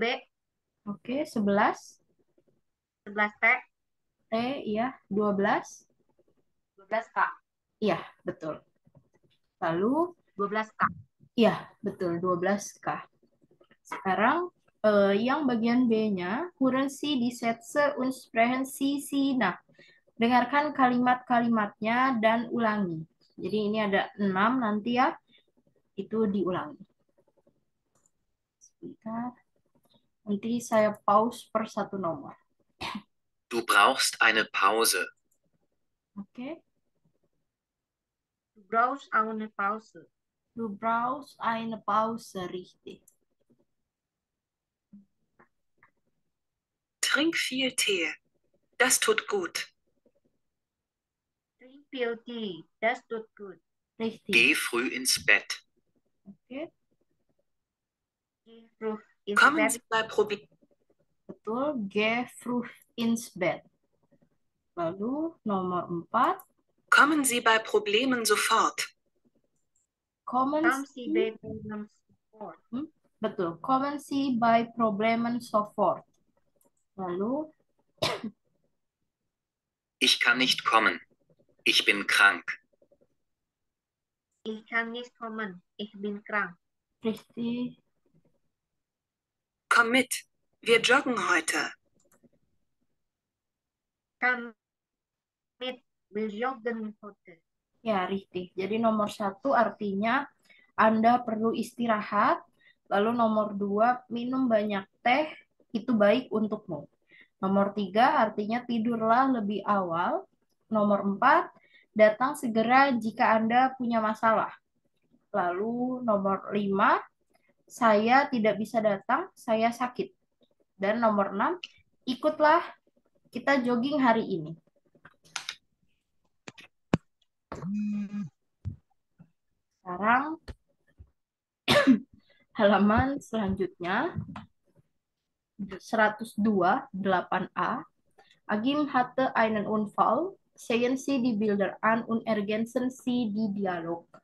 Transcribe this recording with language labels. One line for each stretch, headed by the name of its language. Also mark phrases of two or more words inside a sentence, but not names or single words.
Indonesian: oke, 11, 11T, T, ya, 12, 12K, iya, betul. Lalu, 12K. iya, betul, 12K. Sekarang, yang bagian B-nya,
German: hören Sie die Sätze und sprechen Sie sie nach.
Indonesian: Dengarkan kalimat-kalimatnya dan ulangi. Jadi ini ada 6 nanti ya, itu diulangi. Sebentar. Nanti saya pause per satu nomor.
German: Du brauchst eine Pause.
Indonesian: Oke.
German: Du brauchst eine Pause. Du brauchst eine Pause, richtig. Trink viel Tee. Das tut gut. Drink viel Tee. Das tut gut. Richtig. Geh früh ins Bett.
Indonesian: Oke,
German: Geh früh ins Kommen Bett. Sie bei Problemen. betul. Geh früh ins Bett.
Indonesian: Lalu nomor 4.
German: Kommen Sie bei Problemen sofort. Kommen Kommen Sie Sie, bei Problemen sofort.
Indonesian: betul.
German: Kommen Sie bei Problemen sofort.
Indonesian: Lalu,
German: Ich kann nicht kommen. Ich bin krank. Ich kann nicht kommen. Ich bin krank. richtig. Komm mit. Wir joggen heute. Komm mit. Wir joggen heute.
Indonesian: Ya, richtig. Jadi nomor 1 artinya Anda perlu istirahat. Lalu nomor 2, minum banyak teh, itu baik untukmu. Nomor 3 artinya tidurlah lebih awal. Nomor 4, datang segera jika Anda punya masalah. Lalu nomor 5, saya tidak bisa datang, saya sakit. Dan nomor 6, ikutlah kita jogging hari ini. Sekarang halaman selanjutnya 102, 8a.
German: Agim hatte einen Unfall. sehen Sie die Bilder an und ergänzen Sie die Dialog.